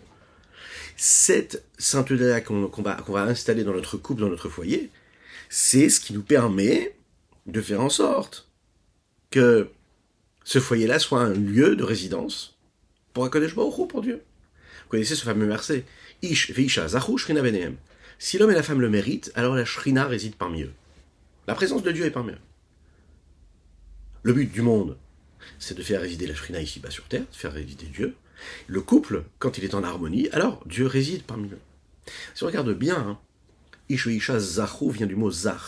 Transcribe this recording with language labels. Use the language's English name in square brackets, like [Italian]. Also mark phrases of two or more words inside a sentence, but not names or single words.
[French] Cette sainteté-là qu'on va installer dans notre couple, dans notre foyer, c'est ce qui nous permet de faire en sorte que ce foyer-là soit un lieu de résidence pour [Hebrew] הקדוש ברוך הוא, [French] pour Dieu. Vous connaissez ce fameux verset [Hebrew] איש ואשה זכו שכינה ביניהם. [French] Si l'homme et la femme le méritent, alors la shrina réside parmi eux. La présence de Dieu est parmi eux. Le but du monde, c'est de faire résider la shrina ici-bas sur terre, de faire résider Dieu. Le couple, quand il est en harmonie, alors Dieu réside parmi eux. Si on regarde bien, [Hebrew] איש ואשה זכו [French] vient du mot zar.